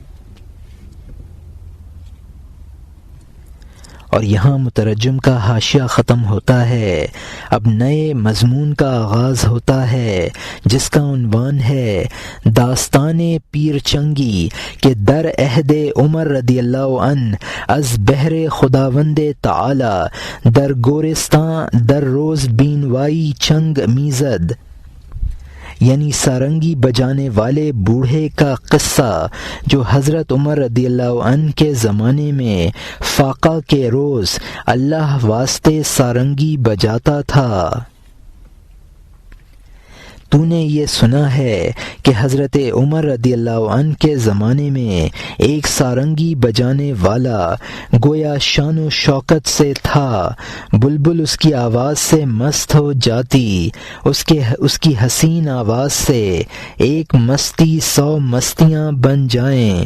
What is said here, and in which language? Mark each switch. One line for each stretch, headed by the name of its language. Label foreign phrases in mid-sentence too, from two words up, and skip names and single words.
Urdu: اور یہاں مترجم کا حاشیہ ختم ہوتا ہے۔ اب نئے مضمون کا آغاز ہوتا ہے جس کا عنوان ہے داستان پیر چنگی
Persian: کہ در عہد عمر رضی اللہ عنہ از بہر خداوند تعالی در گورستان در روز بینوائی چنگ میزد،
Urdu: یعنی سارنگی بجانے والے بوڑھے کا قصہ جو حضرت عمر
Arabic: رضی اللہ عنہ
Urdu: کے زمانے میں فاقہ کے روز اللہ واسطے سارنگی بجاتا تھا۔ تو نے یہ سنا ہے کہ حضرت عمر
Arabic: رضی اللہ عنہ
Urdu: کے زمانے میں ایک سارنگی بجانے والا گویا شان و شوکت سے تھا، بلبل اس کی آواز سے مست ہو جاتی، اس کی حسین آواز سے ایک مستی 100 مستیاں بن جائیں۔